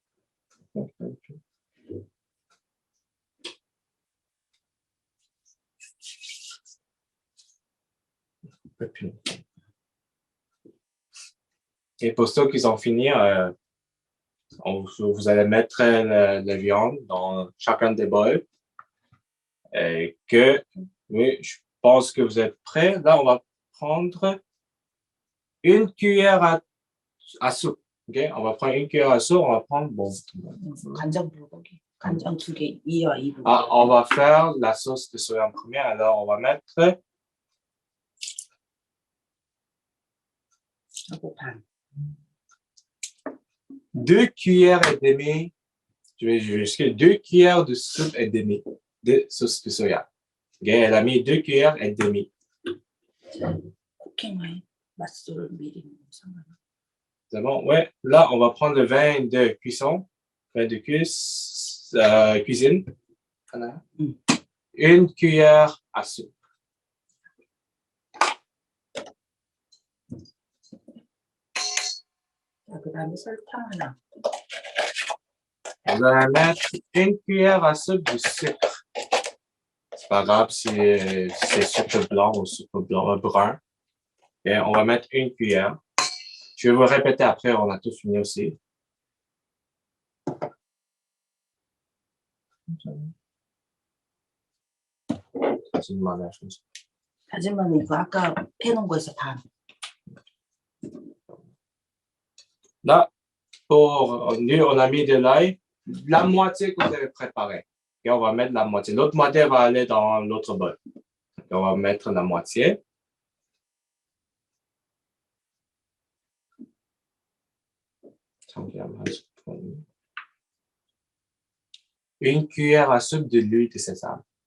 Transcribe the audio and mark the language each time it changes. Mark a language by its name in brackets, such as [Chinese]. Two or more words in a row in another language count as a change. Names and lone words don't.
[French] Et pour ceux qui ont fini, vous allez mettre la viande dans chacun des bols. Oui, je pense que vous êtes prêts. Là, on va prendre une cuillère à soupe. Okay? On va prendre une cuillère à soupe. On va prendre [Korean] 간장 불고기. 간장 2개, 2와 2. [French] On va faire la sauce de soya en premier. Alors, on va mettre [Korean] 하고 반. [French] 2 cuillères et demie. Je vais jusqu'à 2 cuillères de soupe et demie de sauce de soya. Okay? Elle a mis 2 cuillères et demie. [English] cooking wine [Korean] 맛술을 미리 상관없어. [French] C'est bon? Ouais. Là, on va prendre le vin de cuisson. Vin de cuisine. Une cuillère à soupe. [Korean] 그다음에 설탕 하나. [French] On va mettre une cuillère à soupe de sucre. C'est pas grave si c'est sucre blanc ou sucre brun. Et on va mettre une cuillère. Je vais vous répéter après, on a tout fini aussi. [Korean] 다진 마늘 이거 아까 해놓은 거에서 반. [French] Là, nous, on a mis de l'ail, la moitié que vous avez préparé. Et on va mettre la moitié. L'autre moitié va aller dans l'autre bol. Et on va mettre la moitié. Une cuillère à soupe de l'huile de sésame.